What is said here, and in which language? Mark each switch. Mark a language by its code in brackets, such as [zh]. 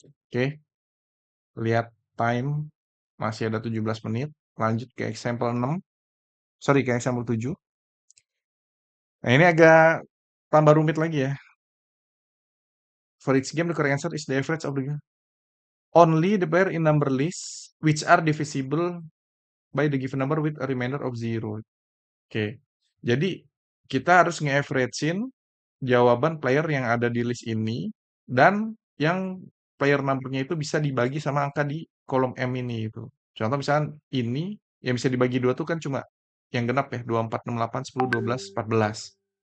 [id] Oke, lihat time masih ada 17 menit. Lanjut ke example 6. Sorry, ke example 7. Nah, ini agak tambah rumit lagi ya. [en] For each game, the correct answer is the average of the game. Only the pair in number list which are divisible by the given number with a remainder of 0. [id] Oke, jadi kita harus nge-average-in jawaban player yang ada di list ini dan yang player number-nya itu bisa dibagi sama angka di kolom M ini itu. Contoh misalnya ini yang bisa dibagi dua tuh kan cuma yang genap ya, 2, 4, 6, 8, 10, 12, 14.